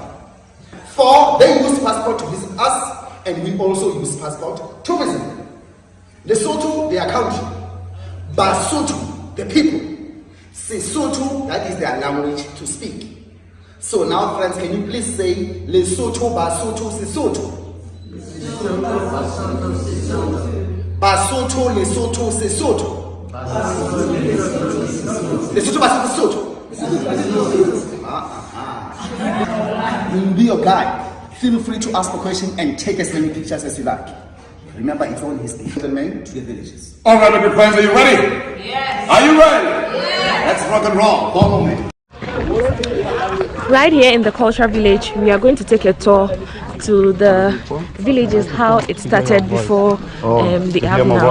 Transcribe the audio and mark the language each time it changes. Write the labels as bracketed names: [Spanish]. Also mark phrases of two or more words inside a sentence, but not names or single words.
[English] For they use passport to visit us, and we also use passport to visit them. Lesotho, their country. Basotho, the people. Sesotho, that is their language to speak. So now, friends, can you please say Lesotho, Basotho, Sesotho? Basotho, Lesotho, Sesotho. Lesotho, Basotho, Sesotho. We'll be your guide. Feel free to ask a question and take as many pictures as you like. Remember, it's all history. The men to the villages. All right, my good friends, are you ready? Yes. Are you ready? Yes. Let's rock and roll. Follow me. Right here in the cultural village, we are going to take a tour to the villages, how it started before the app now.